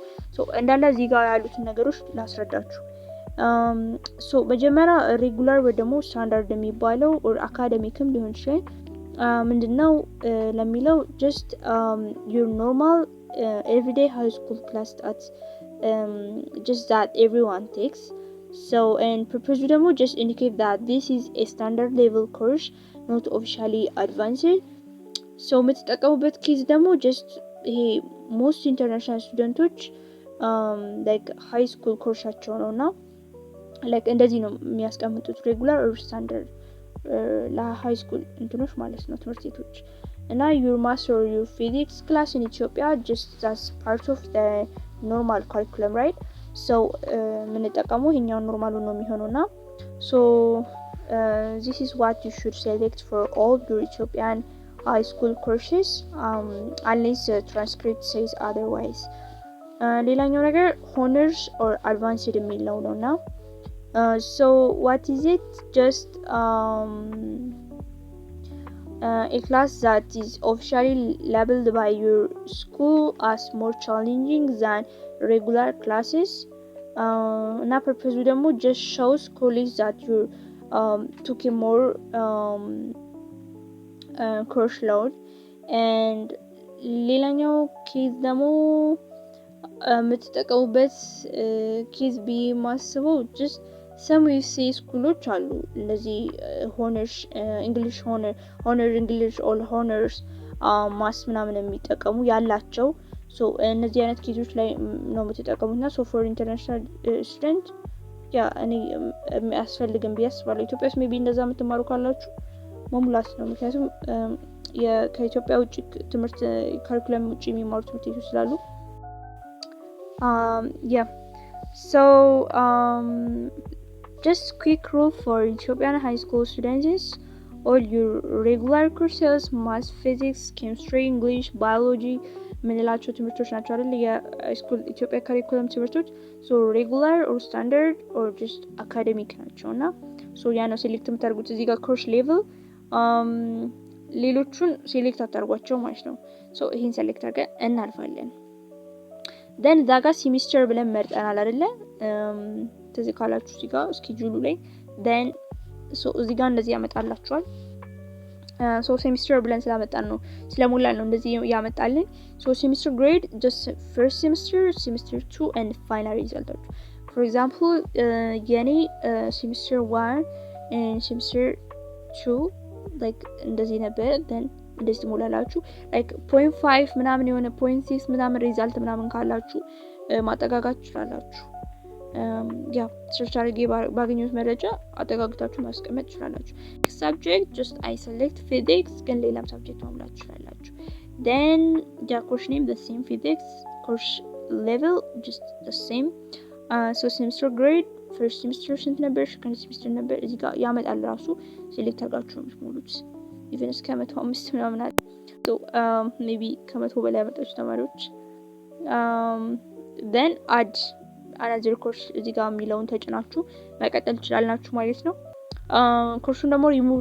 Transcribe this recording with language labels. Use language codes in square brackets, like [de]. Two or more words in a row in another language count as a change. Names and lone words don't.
[am] እንዳለ እዚህ ጋር ያሉትን ነገሮች ላስረዳችሁ። መጀመሪያ ሬጉላር ወይ ደግሞ ስታንዳርድ የሚባለው [en] or academic [am] ሊሆን ይችላል። ምንድነው ለሚለው [en] just your normal everyday high school class that just that everyone takes. and purpose ደግሞ just indicate that this is a standard level course not officially advanced. [am] የምትጠቀሙበት ኬዝ ደግሞ just ይሄ [en] most international [am] ስቱደንቶች [en] like high school [am] ኮርሳቸው ነውና like እንደዚህ ነው የሚያስቀምጡት [en] regular or standard [am] ለሃይ ስኩል እንትኖች ማለት ነው ትምህርት ቤቶች። እና [en] your maths or your physics class in Ethiopia just as part of the normal curriculum, right? [am] ሶ የምንጠቀመው ይሄኛው ኖርማሉን ነው የሚሆነውና ሶ this is what you should select for all your Ethiopian high school courses unless the transcript says otherwise. ሌላኛው ነገር [en] honors or advanced [am] የሚለው ነውና [en] so what is it? Just a class that is officially labeled by your school as more challenging than regular classes. [am] እና ፐርፐዙ ደግሞ [en] just shows college that you took a more course load. [am] and ሌላኛው ኬዝ ደግሞ የምትጠቀሙበት ኬዝ ብዬ ማስበው [en] just some USA [am] ስኩሎች አሉ እንደዚህ [en] honors English honor English all honors math [am] ምናምን የሚጠቀሙ ያላቸው ሶ እነዚህ አይነት ኬዞች ላይ ነው የምትጠቀሙትና [en] so for international student [am] ያ እኔ የሚያስፈልግም ብዬ አስባለሁ። ኢትዮጵያ ውስጥ ሜቢ እንደዛ የምትማሩ ካላችሁ መሙላት ነው። ምክንያቱም ከኢትዮጵያ ውጭ ትምህርት ካሪኩለም ውጭ የሚማሩ ትምህርት ቤቶች ስላሉ [en] yeah so just quick rule for Ethiopian high school students: all your regular courses, math, physics, chemistry, English, biology [am] ምንላቸው ትምህርቶች ናቸው አይደል የስኩል ኢትዮጵያ ካሪኩለም ትምህርቶች [en] so regular or standard or just academic ናቸውና [am] ሶ ያ ነው ሴሌክት የምታደርጉት እዚህ ጋር [en] course level [am] ሌሎቹን ሴሌክት አታርጓቸው ማለት ነው። ሶ ይሄን ሴሌክት አድርገን እናልፋለን። then ዛጋ ሴሚስተር ብለን መርጠናል አይደለ ተዚህ ካላችሁ እዚህ ጋር ስኬጁሉ ላይ [en] then so [am] እዚህ ጋር እንደዚህ ያመጣላችኋል። ሶ ሴሚስተር ብለን ስላመጣን ነው ስለሞላን ነው እንደዚህ ያመጣልን። ሶ [en] semester grade just first semester, semester 2 and final result. for example የኔ semester 1 and semester 2 like [am] እንደዚህ ነበር [en] then እንደዚህ [am] ሞላላችሁ like 0.5 ምናምን የሆነ 0.6 ምናምን ሪዛልት ምናምን ካላችሁ ማጠጋጋት ትችላላችሁ። ያ ሰርች አድርጌ ባገኘሁት መረጃ አጠጋግታችሁ ማስቀመጥ ትችላላችሁ። [en] subject just I select physics [am] ግን ሌላም subject መሙላት ትችላላችሁ። [en] then the course name the same physics, course level just the same. so semester grade first semester [am] ስንት ነበር [en] second semester [am] ነበር እዚህ ጋር ያመጣል ራሱ ሴሌክት አድርጋችሁ ሙሉት even እስከ 105 ምናምን አለ [en] so maybe [am] ከ100 በላይ ያመጣችሁ ተማሪዎች [en] then add another course [am] እዚህ ጋር የሚለውን ተጭናችሁ መቀጠል ትችላላችሁ ማለት ነው። ኮርሱን ደግሞ ሪሙቭ